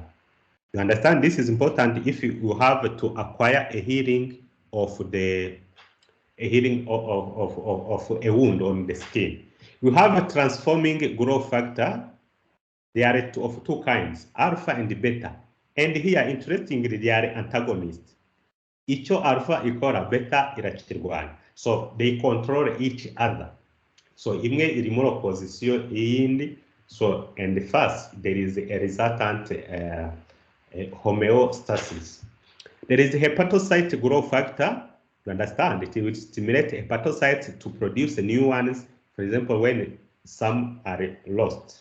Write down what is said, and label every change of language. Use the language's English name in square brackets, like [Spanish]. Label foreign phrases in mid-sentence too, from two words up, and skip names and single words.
[English] You understand this is important if you have to acquire a healing of a wound on the skin. You have a transforming growth factor. They are of two kinds, alpha and beta. And here, interestingly, they are antagonists. [Rundi] Icho alpha ikora beta irachirwana. [English] So they control each other. [Rundi] So imwe iri muri opposition iyindi. [English] So and first there is a resultant homeostasis. There is a hepatocyte growth factor. You understand it will stimulate hepatocytes to produce new ones. For example, when some are lost.